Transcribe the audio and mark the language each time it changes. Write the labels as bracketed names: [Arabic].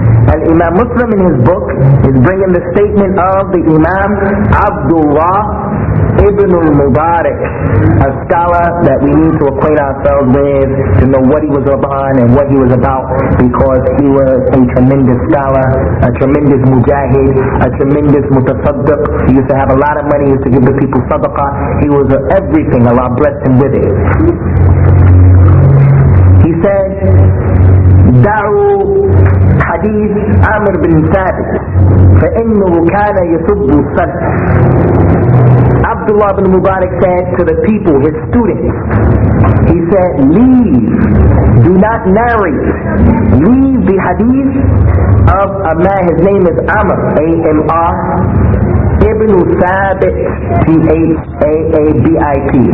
[English] Al-Imam Muslim in his book is bringing the statement of the Imam Abdullah ibn al-Mubarak, a scholar that we need to acquaint ourselves with, to know what he was upon and what he was about, because he was a tremendous scholar, a tremendous mujahid, a tremendous mutasaddiq. He used to have a lot of money, he used to give the people sadaqah. He was everything. Allah blessed him with it. He said, [Arabic] دعوا حديث عامر بن ثابت فإنه كان يسب السلف. [English] Abdullah ibn Mubarak said to the people, his students, he said, leave, do not narrate, leave the hadith of a man, his name is Amr, A-M-R, Ibn Thabit, T-H-A-A-B-I-T.